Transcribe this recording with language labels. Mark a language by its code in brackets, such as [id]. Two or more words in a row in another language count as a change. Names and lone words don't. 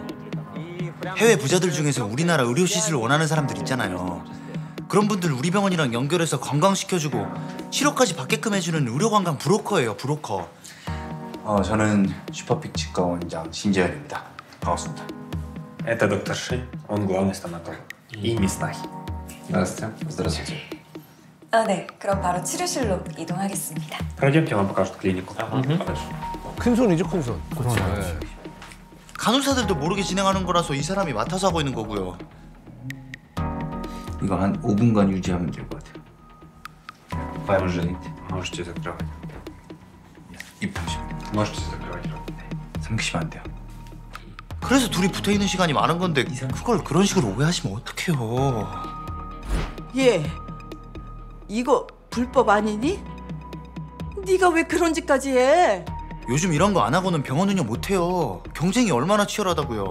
[ko] 해외 부자들 중에서 우리나라 의료 시술을 원하는 사람들 있잖아요. 그런 분들 우리 병원이랑 연결해서 관광시켜주고 치료까지 받게끔 해주는 의료관광 브로커예요, 브로커. 저는 슈퍼픽 치과 원장 신재현입니다. 반갑습니다. [ru] Это доктор Ши, он главный стоматолог. И мисс Нахи. Здравствуйте. Здравствуйте. [ko] 네. 그럼 바로 치료실로 이동하겠습니다. [ru] Пройдемте, вам покажут клинику. Хорошо. [ko] 큰 손이죠, 큰 손. 그렇죠. 네. 간호사들도 모르게 진행하는 거라서 이 사람이 맡아서 하고 있는 거고요. 이거 한 5분간 유지하면 될 것 같아요. [ru] Пожалуйста, можете закрывать. [ko] 입 당신. [ru] Можете закрывать рот. [ko] 삼키시면 안 돼요. 그래서 둘이 붙어있는 시간이 많은 건데 그걸 그런 식으로 오해하시면 어떡해요. 얘, 이거 불법 아니니? 네가 왜 그런 짓까지 해? 요즘 이런 거 안 하고는 병원 운영 못 해요. 경쟁이 얼마나 치열하다고요.